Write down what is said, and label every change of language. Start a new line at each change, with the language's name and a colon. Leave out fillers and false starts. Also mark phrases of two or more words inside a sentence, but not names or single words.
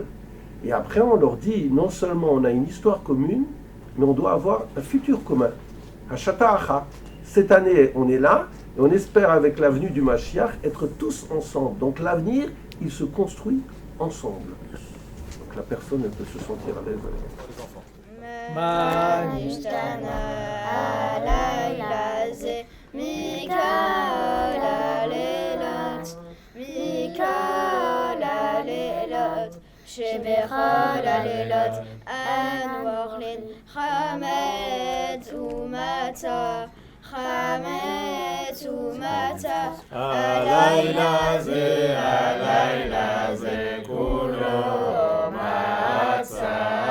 French: Et après, on leur dit, non seulement on a une histoire commune, mais on doit avoir un futur commun. Hachata'acha. Cette année, on est là, et on espère, avec la venue du Mashiach, être tous ensemble. Donc l'avenir, il se construit ensemble. Donc la personne, elle peut se sentir à l'aise avec les enfants.
Hebrew: שבכל הלילות אנבוכלין חמץ ומצה חמץ ומצה הלילה זה כולו מצה